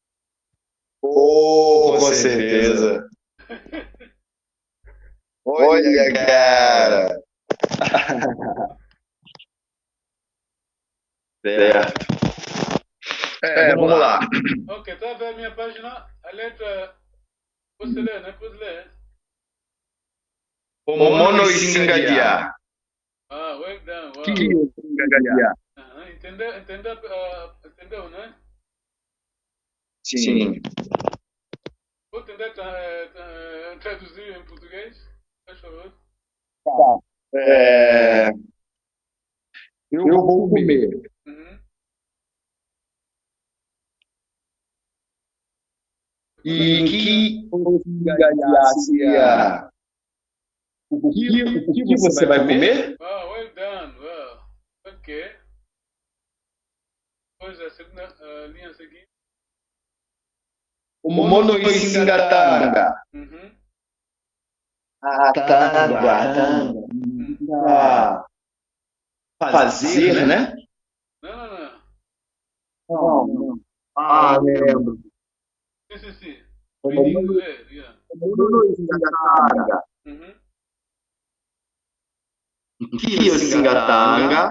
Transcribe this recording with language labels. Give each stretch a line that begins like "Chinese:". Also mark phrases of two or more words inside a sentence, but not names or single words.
Portuguese: Oh, com certeza. Olha, cara. Certo. Vamos lá. Ok, tá vendo a minha página? A letra. Você lê, né? Pode ler.
Kimbundu: O mono Isingadia.
English: Ah, well done. Wow.
Portuguese: Que Isingadia? Entendeu, né? Sim. Vou tentar traduzir em português, por favor. Eu vou comer. E que Isingadia? O que você vai comer?
English: Ah, well done. Wow. Ok.
Portuguese: Depois a segunda linha seguinte.
Kimbundu: O mono Isingatanga.
Portuguese: Tanga. Fazer, né? Não. Ah, lembro. Sim.
Kimbundu: O mono Isingatanga.
Portuguese: Que Isingatanga?